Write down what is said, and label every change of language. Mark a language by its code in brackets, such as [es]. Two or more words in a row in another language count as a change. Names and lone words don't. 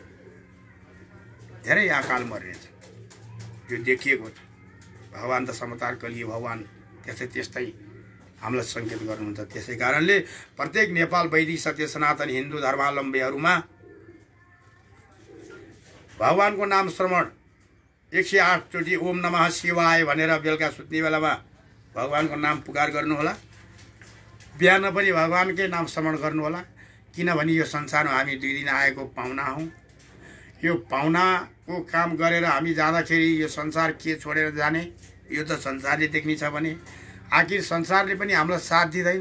[ne] धेरै अकाल मर्नेछ, यो देखिएको छ। भगवान् त समतार कलिए भगवान् त्यस्तै हामीलाई सङ्केत गर्नुहुन्छ। त्यसै कारणले प्रत्येक नेपाल वैदिक सत्य सनातन हिन्दू धर्मावलम्बीहरूमा भगवानको नाम श्रवण 108 चोटि [sa] ओम नमः शिवाय [ne] भनेर बेलुका सुत्ने बेलामा भगवानको नाम पुकार गर्नुहोला। बिहान पनि भगवानकै नाम स्मरण गर्नुहोला। किनभने यो संसारमा हामी 2 दिन आएको पाहुना हौँ। यो पाहुनाको काम गरेर हामी जाँदाखेरि यो संसार के छोडेर जाने, यो त संसारले देख्ने छ भने आखिर संसारले पनि हामीलाई साथ दिँदैन।